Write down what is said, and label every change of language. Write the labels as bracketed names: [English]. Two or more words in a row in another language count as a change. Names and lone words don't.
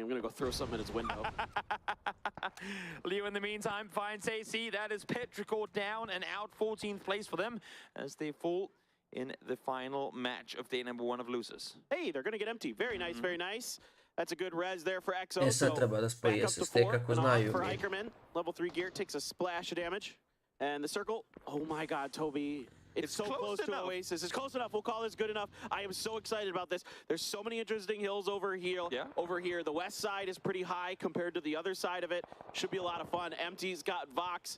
[English] I'm gonna go throw something in his window. Leo, in the meantime, finds AC. That is Petrichor down and out. 14th place for them as they fall in the final match of day number 1 of losers. Hey, they're gonna get empty. Very nice. Very nice. That's a good res there for EXO. [Serbian] Sad treba da spoji SST kako znaju. [English] For Hikerman, level 3 gear takes a splash of damage. And the circle, oh my god, Toby. It's so close to Oasis. It's close enough. We'll call this good enough. I am so excited about this. There's so many interesting hills over here. Over here. The west side is pretty high compared to the other side of it. Should be a lot of fun. Empty's got Vox.